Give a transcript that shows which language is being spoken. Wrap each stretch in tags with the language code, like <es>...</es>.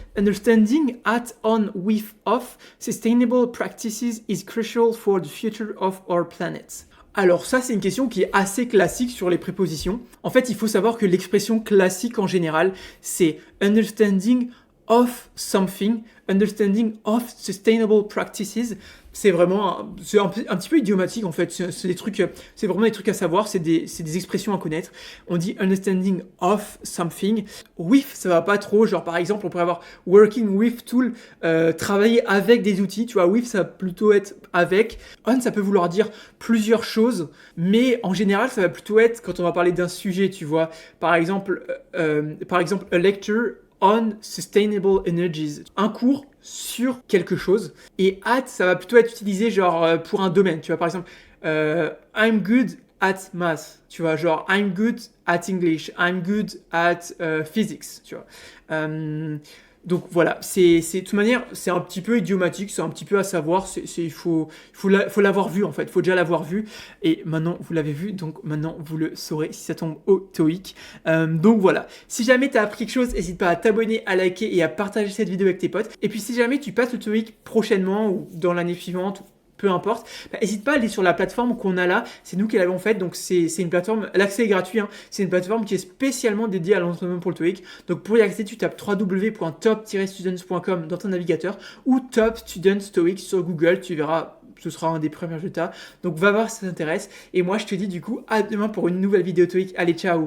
<en>Understanding at, on, with, of, sustainable practices is crucial for the future of our planet.</en> <fr>Alors ça, c'est une question qui est assez classique sur les prépositions. En fait, il faut savoir que l'expression classique en général, c'est</fr> <en>understanding of something, understanding of sustainable practices.</en> <fr>C'est vraiment un petit peu idiomatique en fait. C'est des trucs, c'est vraiment des trucs à savoir. C'est des expressions à connaître. On dit</fr> <en>understanding of something.</en> <fr>With, ça va pas trop. Genre par exemple, on pourrait avoir</fr> <en>working with tool,</en> <fr>travailler avec des outils. Tu vois, with, ça va plutôt être avec. On, ça peut vouloir dire plusieurs choses, mais en général, ça va plutôt être quand on va parler d'un sujet. Tu vois, par exemple,</fr> <en>a lecture on sustainable energies,</en> <fr>un cours sur quelque chose. Et at, ça va plutôt être utilisé genre pour un domaine. Tu vois, par exemple,</fr> <en>I'm good at math.</en> <fr>Tu vois, genre</fr> <en>I'm good at English, I'm good at physics.</en> <fr>Tu vois. Donc voilà, c'est de toute manière, c'est un petit peu idiomatique, c'est un petit peu à savoir, il faut l'avoir vu en fait, il faut déjà l'avoir vu, et maintenant vous l'avez vu, donc maintenant vous le saurez si ça tombe au TOEIC. Donc voilà, si jamais tu as appris quelque chose, n'hésite pas à t'abonner, à liker et à partager cette vidéo avec tes potes, et puis si jamais tu passes le TOEIC prochainement ou dans l'année suivante, peu importe, n'hésite pas à aller sur la plateforme qu'on a là, c'est nous qui l'avons faite, donc c'est une plateforme, l'accès est gratuit, hein, c'est une plateforme qui est spécialement dédiée à l'entraînement pour le TOEIC, donc pour y accéder tu tapes www.top-students.com dans ton navigateur ou Top Students TOEIC sur Google, tu verras, ce sera un des premiers résultats, donc va voir si ça t'intéresse, et moi je te dis du coup à demain pour une nouvelle vidéo TOEIC, allez ciao.</fr>